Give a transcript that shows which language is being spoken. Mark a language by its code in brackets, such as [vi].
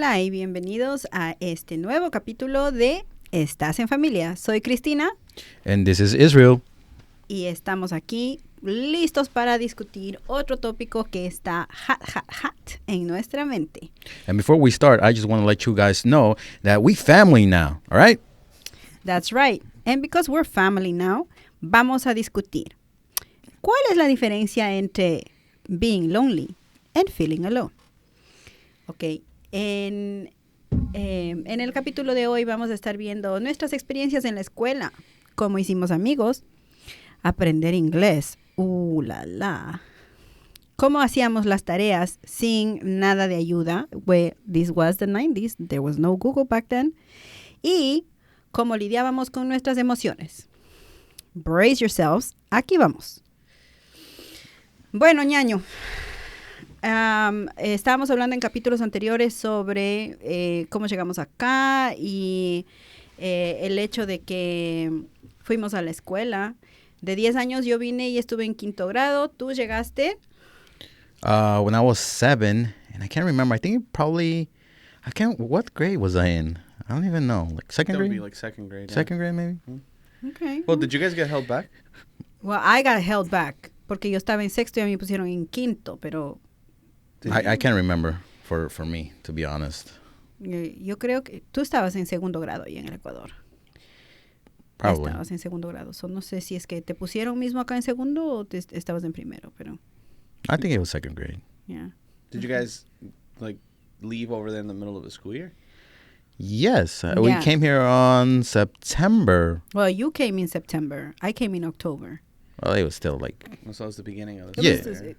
[es] bienvenidos a este nuevo capítulo de Estas en Familia. Soy Cristina. [en] And this is Israel. [es] Y estamos aquí listos para discutir otro tópico que está hot en nuestra mente. [en] And before we start, I just want to let you guys know that we family now, all right? That's right. And because we're family now, [es] vamos a discutir. ¿Cuál es la diferencia entre [en] being lonely and feeling alone? [es] Ok, en el capítulo de hoy vamos a estar viendo nuestras experiencias en la escuela, cómo hicimos amigos, aprender inglés, la la, cómo hacíamos las tareas sin nada de ayuda, [en] this was the 90s, there was no Google back then, [es] y cómo lidiábamos con nuestras emociones. [en] Brace yourselves, [es] aquí vamos. Bueno, ñaño, estábamos hablando en capítulos anteriores sobre cómo llegamos acá y el hecho de que fuimos a la escuela. De 10 años yo vine y estuve en 5º grado. ¿Tú llegaste? [en] When I was 7, and I can't remember, I think what grade was I in? I don't even know. Like second grade? That would be like second grade. Yeah. Second grade, maybe? Okay. Well, did you guys get held back? Well, I got held back [es] porque yo estaba en 6º y a mí me pusieron en 5º, pero [en] I can't remember for me, to be honest. [es] yo creo que tú estabas en 2º grado ahí en el Ecuador. [en] Probably. [es] Estabas en 2º grado. So, no sé si es que te pusieron mismo acá en 2º o estabas en 1º, pero [en] I think it was second grade. yeah. Did you guys like leave over there in the middle of the school year? Yes, we came here on September. Well, you came in September. I came in October. Well, it was still like... So that was the beginning of the